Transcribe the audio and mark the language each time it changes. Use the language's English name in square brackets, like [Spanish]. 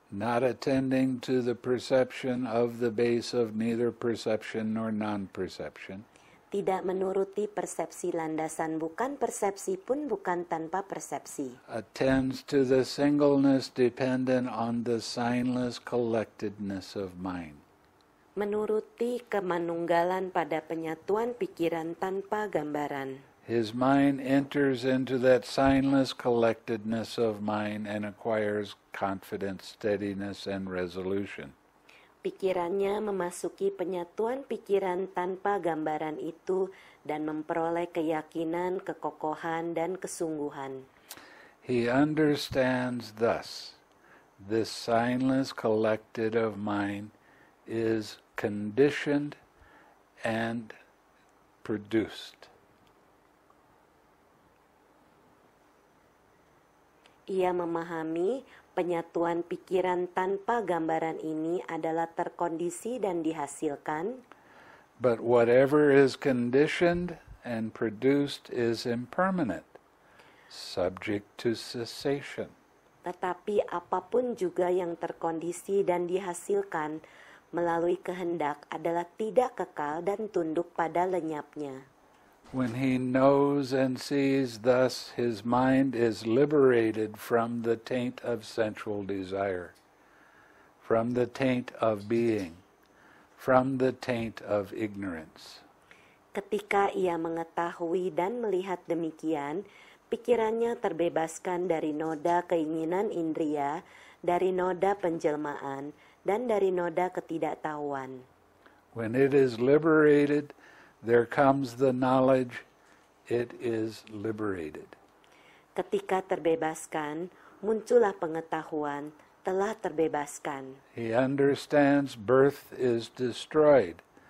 [English] not attending to the perception of the base of neither perception nor non-perception, [Indonesian] tidak menuruti persepsi landasan bukan persepsi pun bukan tanpa persepsi, [English] attends to the singleness dependent on the signless collectedness of mind. [Indonesian] menuruti kemanunggalan pada penyatuan pikiran tanpa gambaran. [English] His mind enters into that signless collectedness of mind and acquires confidence, steadiness, and resolution. [Indonesian] Pikirannya memasuki penyatuan pikiran tanpa gambaran itu dan memperoleh keyakinan, kekokohan, dan kesungguhan. [English] He understands thus, this signless collected of mind is conditioned and produced. [Indonesian] Ia memahami penyatuan pikiran tanpa gambaran ini adalah terkondisi dan dihasilkan, [English] But whatever is conditioned and produced is impermanent, subject to cessation. [Indonesian] tetapi apapun juga yang terkondisi dan dihasilkan melalui kehendak adalah tidak kekal dan tunduk pada lenyapnya. [English] When he knows and sees thus, his mind is liberated from the taint of sensual desire, from the taint of being, from the taint of ignorance. [Indonesian] Ketika ia mengetahui dan melihat demikian, pikirannya terbebaskan dari noda keinginan indria, dari noda penjelmaan, dan dari noda ketidaktahuan. [English] When it is liberated, there comes the knowledge it is liberated. [Indonesian] Ketika terbebaskan, muncullah pengetahuan telah terbebaskan. [English] He understands birth is destroyed.